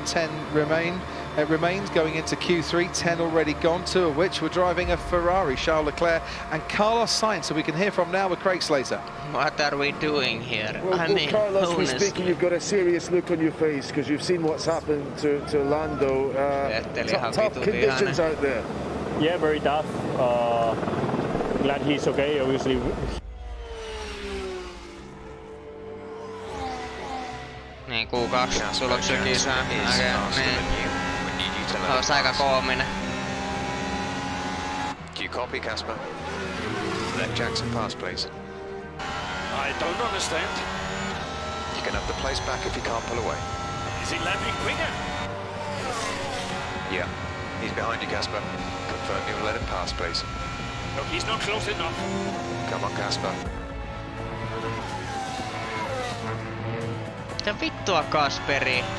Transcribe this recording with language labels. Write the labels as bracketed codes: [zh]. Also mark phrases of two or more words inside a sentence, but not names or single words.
[en] 10 remains going into Q3, 10 already gone, 2 of which were driving a Ferrari, Charles Leclerc and Carlos Sainz, so we can hear from now with Craig Slater. What are we doing here? Well, Carlos, we're speaking, you've got a serious look on your face because you've seen what's happened to Lando. Tough conditions out there. Yeah, very tough. Glad he's okay, obviously. [fi] Niin, Q2 tuloksia kisaan. Niin. Olisi aika koominen. [en] Do you copy, Casper? Let Jackson pass, please. I don't understand. You can have the place back if you can't pull away. Is he landing quicker? Yeah. He's behind you, Casper. Confirm you'll let him pass, please. No, he's not close enough. Come on, Casper. [fi] Mitä vittua, Kasperi?